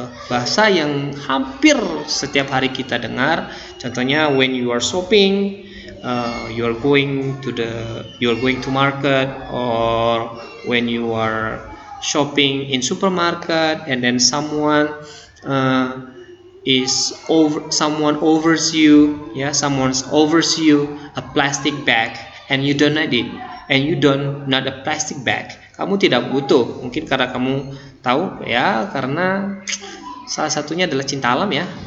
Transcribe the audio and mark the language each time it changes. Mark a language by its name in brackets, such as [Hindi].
[Indonesian] bahasa yang hampir setiap hari kita dengar. [English] Contohnya when you are shopping, you're going to market, or when you are shopping in supermarket and then someone offers you a plastic bag and you don't need it, and you don't need a plastic bag. [Indonesian] Kamu tidak butuh, mungkin karena kamu tahu ya, karena salah satunya adalah cinta alam ya.